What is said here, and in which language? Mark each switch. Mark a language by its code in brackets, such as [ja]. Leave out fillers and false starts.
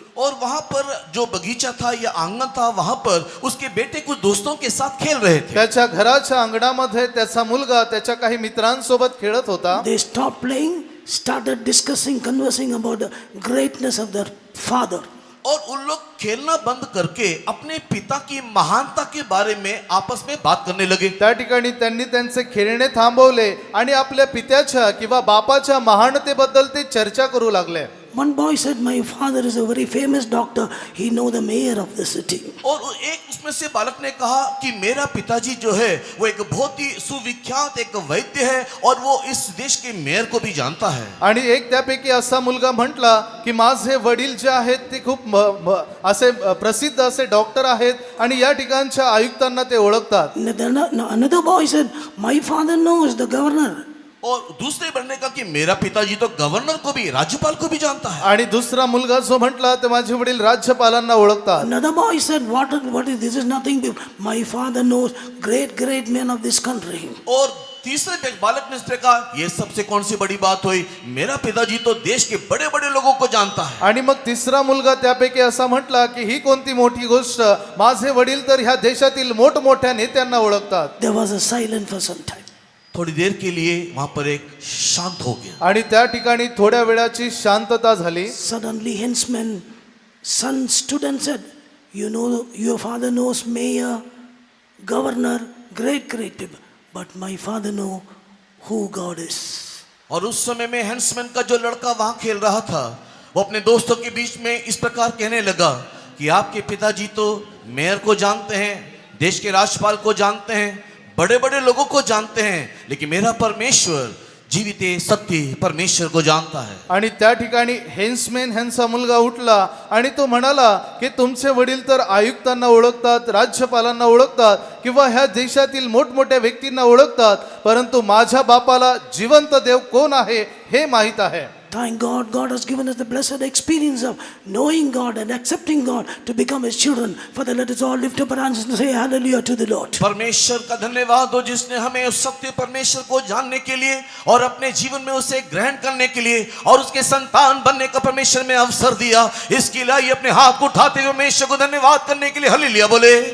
[hi] और वहां पर जो बगीचा था या आंगन था, वहां पर उसके बेटे कुछ दोस्तों के साथ खेल रहे थे। [mr] त्याच्या घराच्या अंगणामध्ये त्याचा मुलगा त्याच्या काही मित्रांसोबत खेळत होता. [en] They stopped playing, started discussing, conversing about the greatness of their father. [hi] और उन लोग खेलना बंद करके अपने पिता की महानता के बारे में आपस में बात करने लगे। [mr] त्या ठिकाणी त्यांनी त्यांचे खेळणे थांबवले आणि आपल्या पित्याच्या किंवा बापाच्या महानतेबद्दल ते चर्चा करू लागले. [en] One boy said, "My father is a very famous doctor. He know the mayor of the city." [hi] और एक उसमें से बालक ने कहा कि मेरा पिताजी जो है वो एक बहुत ही सुविख्यात एक वैद्य है और वो इस देश के मेयर को भी जानता है। [mr] आणि एक त्यापैकी असा मुलगा म्हटला की माझे वडील जे आहेत ते खूप असे प्रसिद्ध असे डॉक्टर आहेत आणि या ठिकाणच्या आयुक्तांना ते ओळखतात. [en] Another boy said, "My father knows the governor." [hi] और दूसरे बनने का कि मेरा पिताजी तो गवर्नर को भी, राज्यपाल को भी जानता है। [mr] आणि दुसरा मुलगा जो म्हटला ते माझे वडील राज्यपालांना ओळखतात. [en] Another boy said, what is this? Is nothing. My father knows great men of this country." [hi] और तीसरे बालक ने उसने कहा ये सबसे कौन सी बड़ी बात हुई, मेरा पिताजी तो देश के बड़े बड़े लोगों को जानता है। [mr] आणि मग तिसरा मुलगा त्यापैकी असा म्हटला की ही कोणती मोठी गोष्ट, माझे वडील तर ह्या देशातील मोठमोठ्या नेत्यांना ओळखतात. [en] There was a silence for some time. [hi] थोड़ी देर के लिए वहां पर एक शांत हो गया। [mr] आणि त्या ठिकाणी थोड्या वेळाची शांतता झाली. [en] Suddenly, henchman's son stood and said, "You know, your father knows mayor, governor, great people, but my father know who God is." [hi] और उस समय में हेंसमैन का जो लड़का वहां खेल रहा था, वो अपने दोस्तों के बीच में इस प्रकार कहने लगा कि आपके पिताजी तो मेयर को जानते हैं, देश के राज्यपाल को जानते हैं, बड़े बड़े लोगों को जानते हैं, लेकिन मेरा परमेश्वर जीवित सत्य परमेश्वर को जानता है। [mr] आणि त्या ठिकाणी हेन्समॅन ह्यांचा मुलगा उठला आणि तो म्हणाला की तुमचे वडील तर आयुक्तांना ओळखतात, राज्यपालांना ओळखतात किंवा ह्या देशातील मोठमोठ्या व्यक्तींना ओळखतात, परंतु माझ्या बापाला जिवंत देव कोण आहे हे माहित आहे. [en] Thank God, God has given us the blessed experience of knowing God and accepting God to become His children. Father, let us all lift up our hands and say hallelujah to the Lord. [hi] परमेश्वर का धन्यवाद हो जिसने हमें उस सत्य परमेश्वर को जानने के लिए और अपने जीवन में उसे ग्रहण करने के लिए और उसके संतान बनने का परमेश्वर में अवसर दिया। इसके लिए अपने हाथ को उठाते हुए परमेश्वर को धन्यवाद करने के लिए हालेलुया बोले।